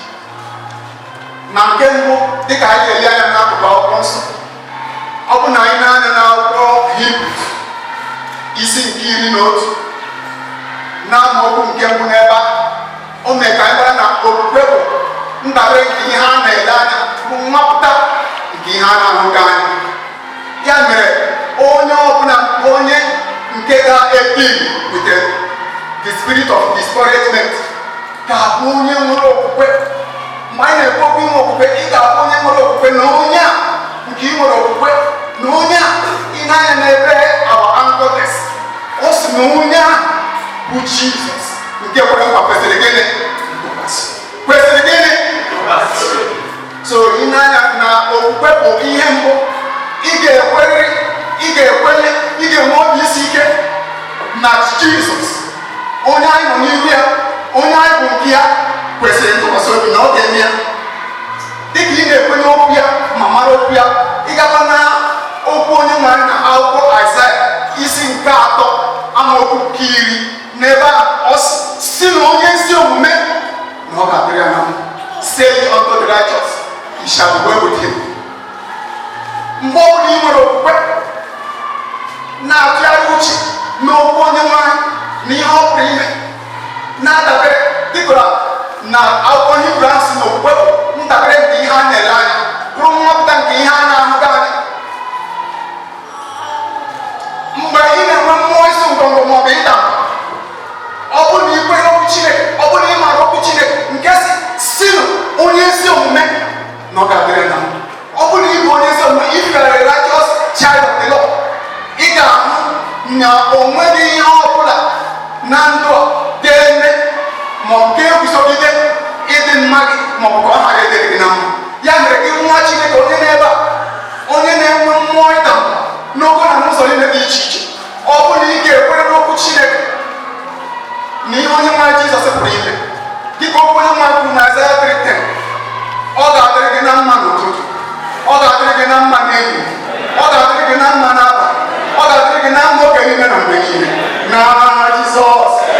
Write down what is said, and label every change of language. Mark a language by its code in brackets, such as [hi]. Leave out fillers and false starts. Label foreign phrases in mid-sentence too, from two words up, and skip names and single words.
[ig] Na nke mbụ, dịka anyị ga-ele anya n'akụkụ akwụkwọ nsọ, ọ bụ na anyị na-anya n'akwụkwọ Hebrews isi nke 11 na amaokwu nke mbụ n'ebe a, o mee ka anyị mara na okwukwe bụ ndabere nke ihe a na-ele anya, bụ mmapụta nke ihe a na-ahụghị anya. Ya mere onye ọbụla onye nke ga-ebi [en] with the spirit of discouragement [ig] ga-abụ onye nwere okwukwe. Mgbe anyị na-ekwu okwu inwe okwukwe, ị ga-abụ onye nwere okwukwe na onye a nke ị nwere okwukwe na onye a ị na-anya n'ebe [en] our anchor text, [ig] o si na onye a bụ Jizọs nke kwere nkwa kwesịrị gịnị? Kwesịrị gịnị? So ị na-anya na okwukwe bụ ihe mbụ ị ga-ekwerịrị, ị ga-ekwenye, ị ga-enwe obi isi ike na Jizọs onye anyị nọ n'ihu ya, onye anyị bụ nke ya, kwesịrị ntụkwasị obi na ọ ga-eme ya. Dịka ị na-ekwenye okwu ya, okwu ya ịgaba na okwu onye nwanyị na akwụkwọ Aịzaya isi nke 3 amaokwu nke 10 n'ebe a ọ si na onye ezi omume na ọ ga-adịrị ya na mma. [en] Say unto the righteous, he shall be well with him. [ig] Mgbe ọ bụla ị nwere okwukwe na-atụgharị uche n'okwu onye nwanyị na ihe ọ pụrụ ime na-adabere dịka na akwụkwọ Hibru ahụ si na okwukwe bụ ndabere nke ihe a na-ele anya bụrụ nwapụta nke ihe a na-ahụghị anya. Mgbe ị na-enwe mmụọ isi ngọngọ maọbụ ịda mba, ọ bụ na ikweghị okwu Chineke, ọ bụ na ị maara okwu Chineke nke si onye ezi omume na ọ ga-adịrị na mma. Ọ bụ na ị bụ onye ezi omume, [en] if you are a righteous child of the Lord, [ig] ị ga-ahụ na o nweghị ihe ọ bụla na ndụ a ga-eme ma ọ ga-eguzogide ịdị mma gị ma ọ bụ ka ọ ghara ịdịrị gị na mma. Ya mere gị nwa Chineke onye na-ebe a, onye na-enwe mmụọ ịda mba n'ogo na n'ụzọ niile dị iche iche, ọ bụ na ị ga-ekwere n'okwu Chineke na ihe onye nwa Jizọs pụrụ ime dịka okwu onye nwa kwuru na Aịzaya 3:10, ọ ga-adịrị gị na mma n'ụtụtụ, ọ ga-adịrị gị na mma n'ehihie, ọ ga-adịrị gị na mma n'abalị, ọ ga-adịrị gị na mma oge niile na mgbe niile na Jizọs.